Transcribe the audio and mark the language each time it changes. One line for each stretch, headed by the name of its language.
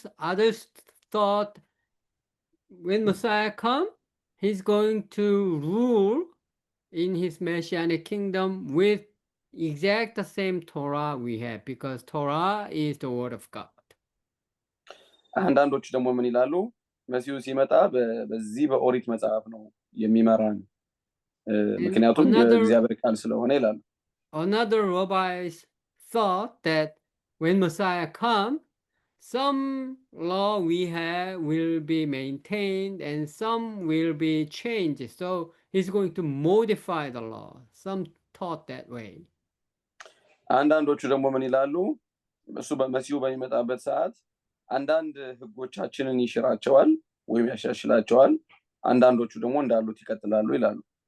English: Others thought when Messiah comes, he's going to rule in his messianic kingdom with exact the same Torah we have, because Torah is the word of God.
Amharic: አንዳንዶቹ ደግሞ ምን ይላሉ? መሲሁ ሲመጣ በዚህ በኦሪት መጽሐፍ ነው የሚመራን፣ ምክንያቱም የእግዚአብሔር ቃል ስለሆነ ይላሉ።
English: Another rabbis thought that when Messiah comes, some law we have will be maintained and some will be changed. So he's going to modify the law. Some thought that way.
Amharic: አንዳንዶቹ ደግሞ ምን ይላሉ? እሱ በመሲሁ በሚመጣበት ሰዓት አንዳንድ ሕጎቻችንን ይሽራቸዋል ወይም ያሻሽላቸዋል፣ አንዳንዶቹ ደግሞ እንዳሉት ይቀጥላሉ ይላሉ።